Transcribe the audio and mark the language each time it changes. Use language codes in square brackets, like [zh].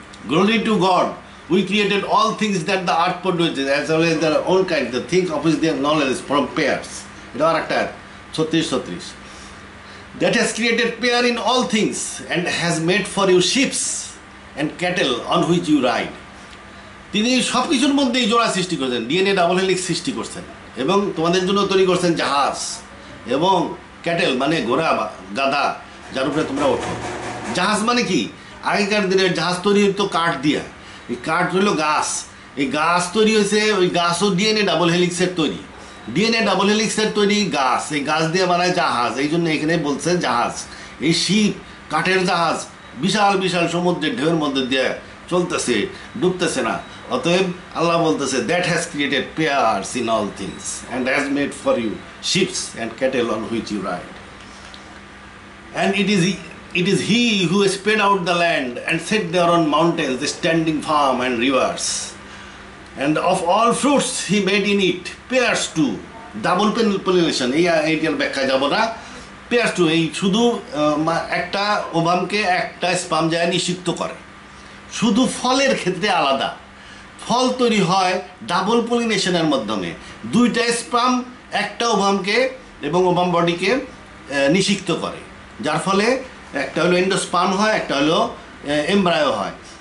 [en] Glory to God, we created all things that the earth produces as well as their own kind, the things of which their knowledge is from pairs. [bn] এটা আর একটা [en] 36 that has created pair in all things and has made for you ships and cattle on which you ride. [bn] তিনি সব কিছুর মধ্যেই জোড়া সৃষ্টি করছেন, DNA double helix সৃষ্টি করছেন, এবং তোমাদের জন্য তৈরি করছেন জাহাজ এবং ক্যাটেল মানে ঘোড়া বা গাধা, যার উপরে তোমরা ওঠো। জাহাজ মানে কি, আগেকার দিনের জাহাজ তৈরি হতো কাঠ দিয়া, এই কাঠ হইল গাছ, এই গাছ তৈরি হয়েছে, ওই গাছও ডিএনএ ডাবল হেলিক্সের তৈরি, ডিএনএ ডাবল হেলিক্সের তৈরি গাছ, এই গাছ দিয়ে বানায় জাহাজ, এই জন্য এখানে বলছে জাহাজ। এই শিপ কাঠের জাহাজ বিশাল বিশাল সমুদ্রের ঢেউয়ের মধ্যে দিয়ে চলতেছে, ডুবতেছে না। অতএব আল্লাহ বলতেছে [en] that has created pairs in all things and has made for you ships and cattle on which you ride, and it is he who has spread out the land and set there on mountains standing firm and rivers, and of all fruits he made in it pairs too, double pollination, [bn] এইটার ব্যাখ্যা যাব না। Pairs two এই শুধু একটা ওভামকে একটা sperm যায় নিষিক্ত করে, শুধু ফলের ক্ষেত্রে আলাদা, ফল তৈরি হয় ডাবল পলিনেশনের মাধ্যমে, দুইটা স্পাম একটা ওভামকে এবং ওভাম বডিকে নিষিক্ত করে, যার ফলে একটা হলো এন্ডোস্পার্ম হয়, একটা হলো এমব্রায়ো হয়।